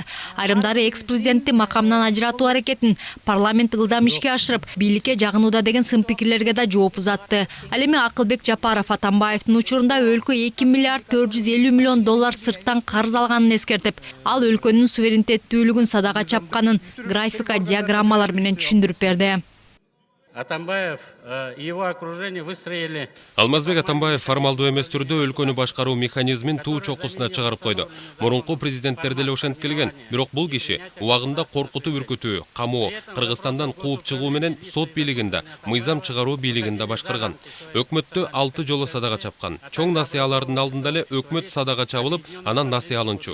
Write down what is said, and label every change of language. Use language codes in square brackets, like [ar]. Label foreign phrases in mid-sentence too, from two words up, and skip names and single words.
[ky] Айрымдары экс-президентти макамынан ажыратуу аракетин парламент ылдам ишке ашырып, бийликке жагынууда деген сын-пикирлерге да жооп узатты. Ал эми Акылбек Жапаров Атамбаевдин учурунда өлкө $2,450 миллион сырттан карыз алганын эскертип, ал өлкөнүн суверенитеттүүлүгүн садага чапканын графика диаграммалар менен түшүндүрүп берди. [ru] Атамбаев и его окружение выстроили. [ky] Алмазбек Атамбаев формалдуу эмес түрдө өлкөнү башкаруу механизмин туу чокусуна чыгарып койду. Мурунку президенттер деле ошентип келген, бирок бул киши убагында коркутуп үркүтүү, камоо, Кыргызстандан кууп чыгуу менен сот бийлигинде, мыйзам чыгаруу бийлигинде башкарган. Өкмөттү 6 жолу садага чапкан. Чоң насыялардын алдында эле өкмөт садага чабылып, анан насыя алынчу.